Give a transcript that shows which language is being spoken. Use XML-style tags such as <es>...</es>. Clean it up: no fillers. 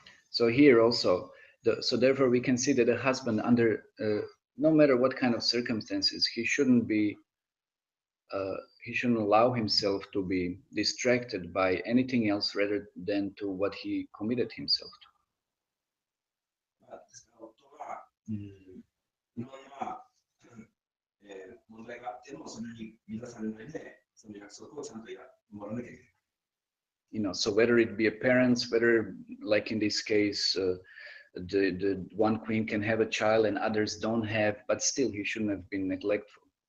<en>So here also, so therefore we can see that a husband under no matter what kind of circumstances, he shouldn't allow himself to be distracted by anything else rather than to what he committed himself to.</en> <ja>ですから夫は、いろんな、問題があってもそれに満たされないで、その約束をちゃんと守らなきゃいけない。</ja> <en>You know, so whether it be a parents, whether like in this case, the one queen can have a child and others don't have, but still he shouldn't have been neglectful.</en>